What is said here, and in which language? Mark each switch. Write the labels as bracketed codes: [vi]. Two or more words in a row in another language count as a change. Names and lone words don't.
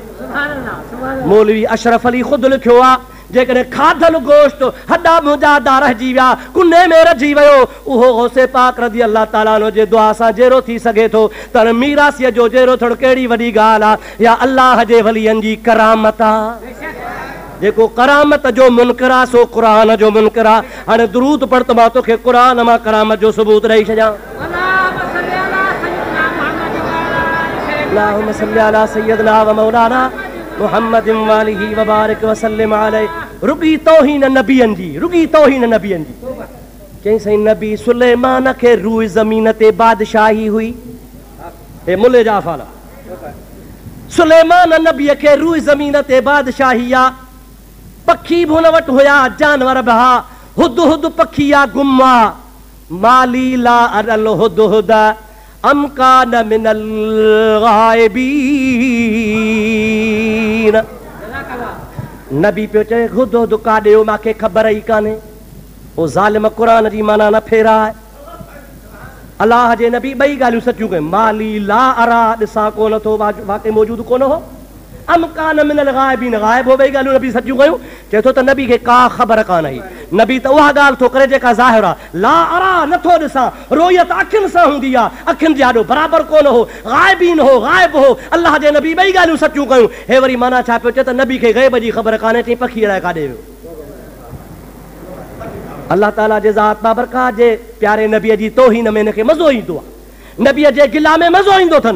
[sd] मौलवी अशरफ अली ख़ुदि लिखियो आहे, जेकॾहिं खाधल गोश्त हॾा मुंहिंजा रहिजी विया, कुने में रहिजी वियो, उहो गौसे पाक [ar] رضي الله تعالى عنه [sd] जे दुआ सां जहिड़ो थी सघे थो त मीरासीअ जो जहिड़ो थोरो कहिड़ी वॾी ॻाल्हि आहे, या अल्लाह जे वलियनि जी करामत आहे। जेको करामत जो मुनकर आहे सो क़ुरान जो मुनकर आहे। हाणे दुरूद पढ़ त मां तोखे क़ुरान मां करामत जो सबूत ॾेई छॾियां। [ar] اللهم صل على سيدنا و مولانا محمد و آله و بارك و سلم عليه. [sd] रुगी तौहीन नबियनि जी, रुगी तौहीन नबियनि जी। चई साईं नबी सुलेमान खे रूह ज़मीन ते बादशाही हुई, हे मुले जा अफ़ाल। सुलेमान नबीअ खे रूह ज़मीन ते बादशाही आहे। पखी भी हुन वटि हुया, जानवर भी हा। हुद हुद पखी आ, [ar] فما لي لا أرى الهدهد أم كان من الغائبين. [sd] नबी पियो चए हुद हुद काॾे हो, मूंखे ख़बर ई कान्हे। ओ ज़ालिम क़ुरान जी माना न फेराए। अलाह जे नबी ॿई ॻाल्हियूं सचियूं कयूं, [ar] ما لي لا أرى [sd] ॾिसां कोन थो, वाक़ई मौजूदु कोन हो। [ar] أم كان من الغائبين, [sd] गायब हो, ॿई ॻाल्हियूं नबी सचियूं कयूं। चए थो त नबी खे का ख़बर कान हुई। नबी त उहा ॻाल्हि थो करे जेका ज़ाहिर आहे। [ar] لا أرى [sd] नथो ॾिसां, रोयत अखियुनि सां हूंदी आहे, अखियुनि जे आॾो बराबरि कोन हो। गायबीन हो, गायब हो। अलाह जे नबी ॿई ॻाल्हियूं सचियूं कयूं। हे वरी माना छा पियो चए त नबी खे ग़ैब जी ख़बर कान्हे, चई पखी अलाए काॾे वियो। अल्लाह ताला जे ज़ात बाबरकात जे प्यारे नबीअ जी तौहीन में हिनखे मज़ो ईंदो आहे, नबीअ जे गिला में मज़ो ईंदो अथनि।